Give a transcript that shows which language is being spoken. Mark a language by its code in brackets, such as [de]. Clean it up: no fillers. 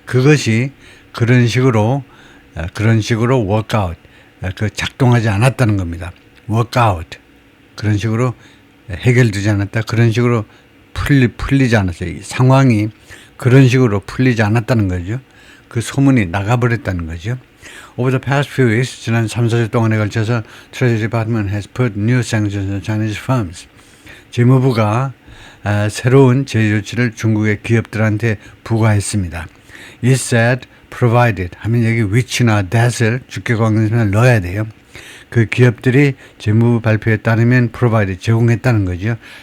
[ko] 그것이 그런 식으로 [en] work out, [ko] 작동하지 않았다는 겁니다. [en] work out. [ko] 그런 식으로 해결되지 않았다. 그런 식으로 풀리지 않았어요. 이 상황이 그런 식으로 풀리지 않았다는 거죠. 그 소문이 나가버렸다는 거죠. [en] Over the past few weeks, [ko] 지난 3, 4주 동안에 걸쳐서 [en] Treasury Department has put new sanctions on Chinese firms. [ko] 재무부가 새로운 제재 조치를 중국의 기업들한테 부과했습니다. [en] It said, provided [ko] 하면 여기 which나 that을 주격관계에서 넣어야 돼요. 그 기업들이 재무부 발표에 따르면 provided, 제공했다는 거죠.